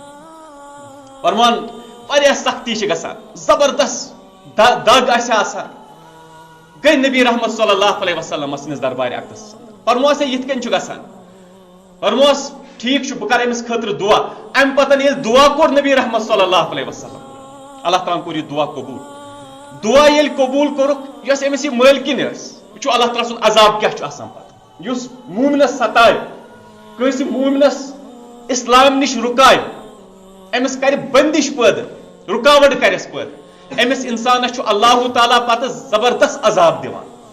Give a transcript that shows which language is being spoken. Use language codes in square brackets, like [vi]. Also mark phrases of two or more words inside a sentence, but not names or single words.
[ks] فرمان واریاہ سختی چھِ گژھان زبردست دگ آسہِ آسان گٔے نبی رحمت [ar] صلی اللہ علیہ وسلم [ks] سٕنٛدِس دربارِ اقدس فرموس ہے یِتھ کٔنۍ چھُ گژھان فرموس ٹھیک چھُ بہٕ کرٕ أمِس خٲطرٕ دعا امہِ پتہٕ ییٚلہِ دعا کوٚر نبی رحمت [ar] صلی اللہ علیہ وسلم [ks] اللہ تعالیٰ کوٚر یہِ دعا قبوٗل دعا ییٚلہِ قبوٗل کوٚرُکھ یۄس أمِس یہِ مٲلکِن ٲس وٕچھو اللہ تعالیٰ سُنٛد عذاب کیاہ چھُ آسان پتہٕ یُس مومنس ستایہِ کٲنٛسہِ مومنس اسلام نِش رُکایہِ أمِس کرِ بندش پٲدٕ رُکاوٹ کرٮ۪س پٲدٕ أمِس انسانس چھُ اللہ تعالیٰ پتہٕ زبردست عذاب دِوان